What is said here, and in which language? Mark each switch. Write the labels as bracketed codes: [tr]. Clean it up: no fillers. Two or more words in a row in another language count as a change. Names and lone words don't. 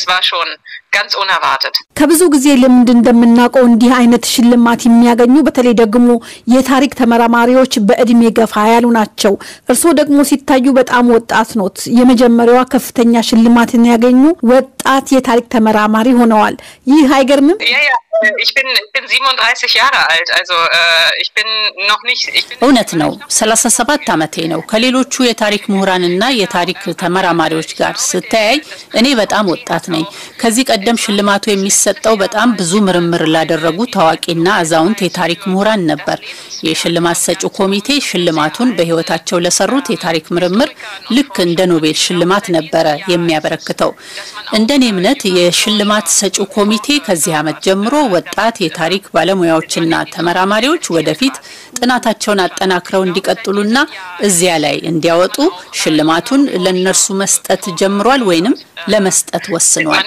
[am] ከብዙ ጊዜ ልምድ እንደምናውቀው እንዲህ አይነት ሽልማት የሚያገኙ በተለይ ደግሞ የታሪክ ተመራማሪዎች በእድሜ ገፋ ያሉ ናቸው። እርሶ ደግሞ ሲታዩ በጣም ወጣት ኖት። የመጀመሪያዋ ከፍተኛ ሽልማትን ያገኙ ወጣት የታሪክ ተመራማሪ ሆነዋል። ይህ አይገርምም? [de] Ich bin 37 Jahre alt, also ich bin noch nicht [am] እውነት ነው። 37 ዓመቴ ነው። ከሌሎቹ የታሪክ ምሁራንና የታሪክ ተመራማሪዎች ጋር ስታይ እኔ በጣም ወጣት ነኝ። ከዚህ ቀደም ሽልማቱ የሚሰጠው በጣም ብዙ ምርምር ላደረጉ ታዋቂና አዛውንት የታሪክ ምሁራን ነበር። የሽልማት ሰጪው ኮሚቴ ሽልማቱን በህይወታቸው ለሰሩት የታሪክ ምርምር ልክ እንደ ኖቤል ሽልማት ነበረ የሚያበረክተው። እንደኔ እምነት የሽልማት ሰጪው ኮሚቴ ከዚህ ዓመት ጀምሮ ወጣት የታሪክ ባለሙያዎችና ተመራማሪዎች ወደፊት ጥናታቸውን አጠናክረው እንዲቀጥሉና እዚያ ላይ እንዲያወጡ ሽልማቱን ለነርሱ መስጠት ጀምሯል ወይንም ለመስጠት ወስኗል።